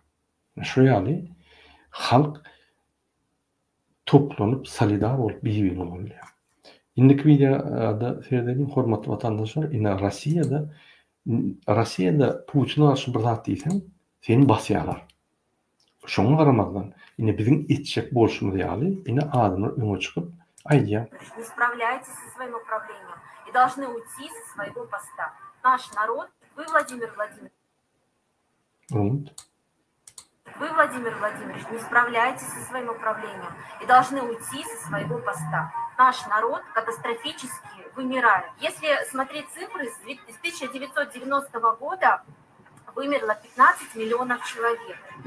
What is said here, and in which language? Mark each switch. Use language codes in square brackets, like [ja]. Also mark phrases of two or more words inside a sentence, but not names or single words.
[tk] Şu ýaly halk toplanyp solidar bolup bir-birine bolýar. Indiki videoda seyrediň hormatly vatandaşlar, ine Rossiýada Putina garşy bir zat diýsen, seni basýarlar. Şoňa garamazdan, ine biziň etjek bolşumyz ýaly, ine adamlar öňe çykyp aýdýar. [ru] Не справляетесь со своим управлением и должны уйти со своего поста. Наш народ, вы, Владимир Владимирович, не справляетесь со своим управлением и должны уйти со своего поста. Наш народ катастрофически вымирает. Если смотреть цифры, с 1990 года вымерло 15 миллионов человек.